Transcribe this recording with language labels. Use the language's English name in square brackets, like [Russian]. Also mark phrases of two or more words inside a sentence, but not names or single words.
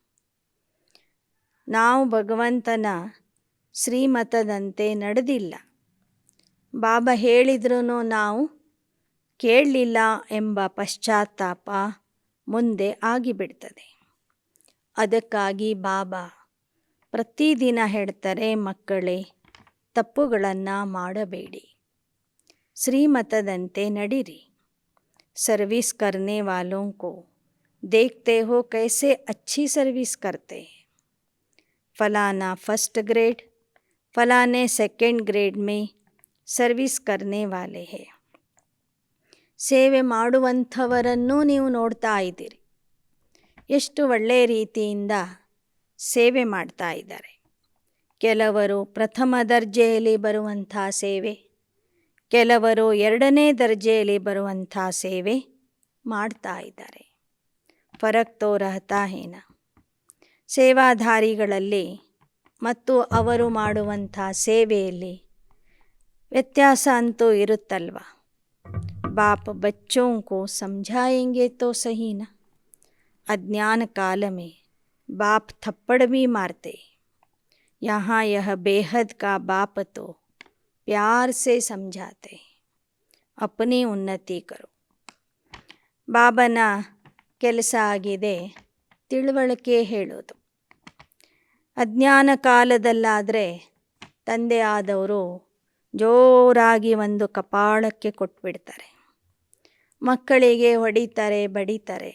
[Kannada] ನಾವು ಭಗವಂತನ ಶ್ರೀಮತದಂತೆ ನಡೆದಿಲ್ಲ, ಬಾಬಾ ಹೇಳಿದ್ರೂ ನಾವು ಕೇಳಲಿಲ್ಲ ಎಂಬ ಪಶ್ಚಾತ್ತಾಪ ಮುಂದೆ ಆಗಿಬಿಡ್ತದೆ. ಅದಕ್ಕಾಗಿ ಬಾಬಾ ಪ್ರತಿದಿನ ಹೇಳ್ತಾರೆ, ಮಕ್ಕಳೇ ತಪ್ಪುಗಳನ್ನು ಮಾಡಬೇಡಿ, ಶ್ರೀಮತದಂತೆ ನಡೀರಿ. [Hindi] सर्विस करने वालों को देखते हो कैसे अच्छी सर्विस करते हैं. फलाना [English] first grade, [Hindi] फलाने [English] second grade [Hindi] में सर्विस करने वाले हैं. [Kannada] ಸೇವೆ ಮಾಡುವಂಥವರನ್ನೂ ನೀವು ನೋಡ್ತಾ ಇದ್ದೀರಿ. ಎಷ್ಟು ಒಳ್ಳೆಯ ರೀತಿಯಿಂದ ಸೇವೆ ಮಾಡ್ತಾ ಇದ್ದಾರೆ. ಕೆಲವರು ಪ್ರಥಮ ದರ್ಜೆಯಲ್ಲಿ ಬರುವಂಥ ಸೇವೆ, ಕೆಲವರು 2ನೇ ದರ್ಜೆಯಲ್ಲಿ ಬರುವಂಥ ಸೇವೆ ಮಾಡ್ತಾ ಇದ್ದಾರೆ. [Hindi] फरक तो रहता है न. [Kannada] ಸೇವಾಧಾರಿಗಳಲ್ಲಿ ಮತ್ತು ಅವರು ಮಾಡುವಂಥ ಸೇವೆಯಲ್ಲಿ ವ್ಯತ್ಯಾಸ ಅಂತೂ ಇರುತ್ತಲ್ವ. [Hindi] बाप बच्चों को समझाएंगे तो सही ना. अज्ञान काल में बाप थप्पड़ भी मारते. यहाँ यह बेहद का बाप तो प्यार से समझाते. अपनी उन्नति करो. [Kannada] ಬಾಬನ ಕೆಲಸ ಆಗಿದೆ ತಿಳುವಳಿಕೆ ಹೇಳೋದು. ಅಜ್ಞಾನ ಕಾಲದಲ್ಲಾದರೆ ತಂದೆ ಆದವರು ಜೋರಾಗಿ ಒಂದು ಕಪಾಳಕ್ಕೆ ಕೊಟ್ಬಿಡ್ತಾರೆ. ಮಕ್ಕಳಿಗೆ ಹೊಡಿತಾರೆ, ಬಡಿತಾರೆ.